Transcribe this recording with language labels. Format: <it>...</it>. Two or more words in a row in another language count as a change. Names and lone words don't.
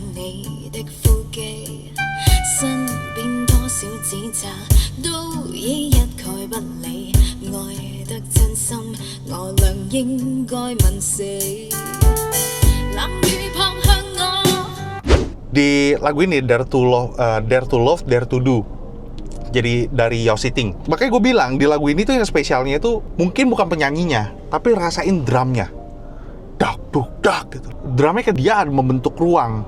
<yue>你的呼機，身邊多少指責都已一概不理，愛得真心，我倆應該問死，冷雨撲向我。</yue> <id>Di lagu ini Dare to Love, Dare to Do. Jadi dari Yossi Ting. Makanya gue bilang di lagu ini tuh yang spesialnya itu mungkin bukan penyanyinya, tapi rasain drumnya. Dak duk dak gitu. Drumnya kayak dia membentuk ruang.</id>